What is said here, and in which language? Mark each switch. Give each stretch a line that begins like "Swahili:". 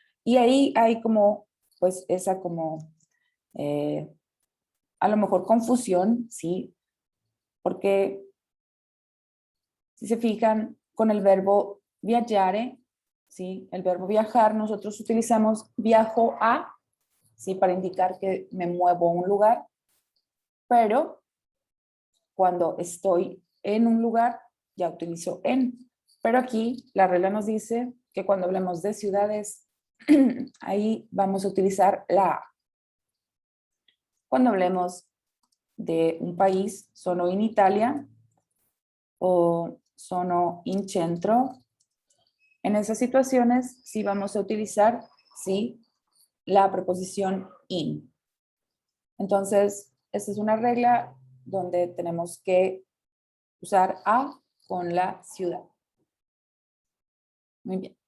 Spanish: Y ahí hay como, pues esa como, a lo mejor confusión, sí, porque si se fijan con el verbo viaggiare, sí, el verbo viajar, nosotros utilizamos viajo a, sí, para indicar que me muevo a un lugar, pero cuando estoy en un lugar, ya utilizo en. Pero aquí la regla nos dice que cuando hablemos de ciudades, ahí vamos a utilizar la a. Cuando hablemos de un país,
Italian: sono in Italia o sono in centro.
Spanish: En esas situaciones sí vamos a utilizar, sí, la preposición in. Entonces, esta es una regla donde tenemos que usar a con la ciudad. Muy bien.